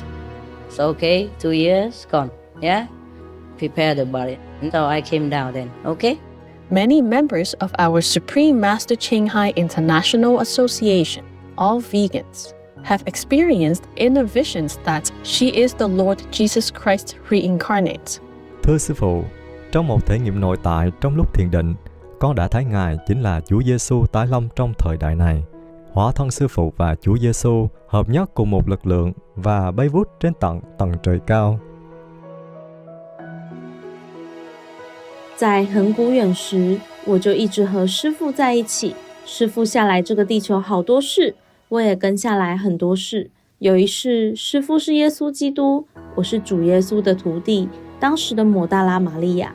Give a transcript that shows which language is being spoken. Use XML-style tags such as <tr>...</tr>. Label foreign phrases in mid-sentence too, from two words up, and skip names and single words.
<en>So, 2 years, gone, yeah? Prepare the body. And so I came down then, okay? Many members of our Supreme Master Ching Hai International Association, all vegans, have experienced inner visions that she is the Lord Jesus Christ reincarnate.</en> <vi>Thưa Sư Phụ, trong một thể nghiệm nội tại trong lúc thiền định, con đã thấy Ngài chính là Chúa Giêsu tái lâm trong thời đại này. Hóa thân Sư Phụ và Chúa Giêsu hợp nhất cùng một lực lượng và bay vút trên tận tầng trời cao.</vi> <zh>在很古远时，我就一直和师父在一起。师父下来这个地球好多事，我也跟下来很多事。有一世，师父是耶稣基督，我是主耶稣的徒弟，当时的抹大拉玛利亚。</zh>